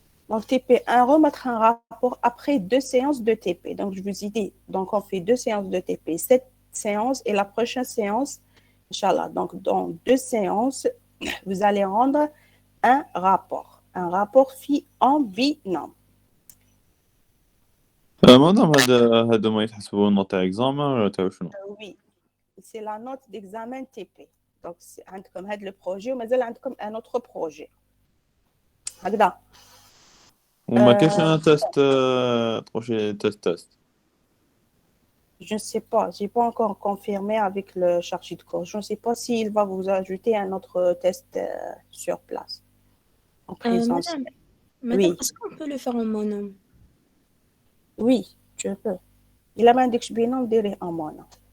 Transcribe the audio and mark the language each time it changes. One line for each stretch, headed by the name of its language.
French: Donc, TP1, remettre un rapport après 2 séances de TP. Donc, je vous ai dit, donc on fait 2 séances de TP, 7 séances et la prochaine séance, Inch'Allah. Donc, dans 2 séances, vous allez rendre un rapport phi en binôme.
Arabic: مادام هذا ما يتحسبوا نوت تاع اكزامان ولا تاع شنو؟
French: Oui, c'est la note d'examen TP. Donc,
Arabic: عندكم هذا
French: le projet
Arabic: ومازال عندكم
French: un autre projet.
Arabic: هكذا. وما كاينش انا تيست بروجي تيست
French: Je ne sais pas, je n'ai pas encore confirmé avec le chargé de cours. Je ne sais pas s'il va vous ajouter un autre test sur place, en présentiel. Madame, Oui. est-ce qu'on peut le faire en monome? Oui, tu peux. Il a demandé que je binôme direct en mono.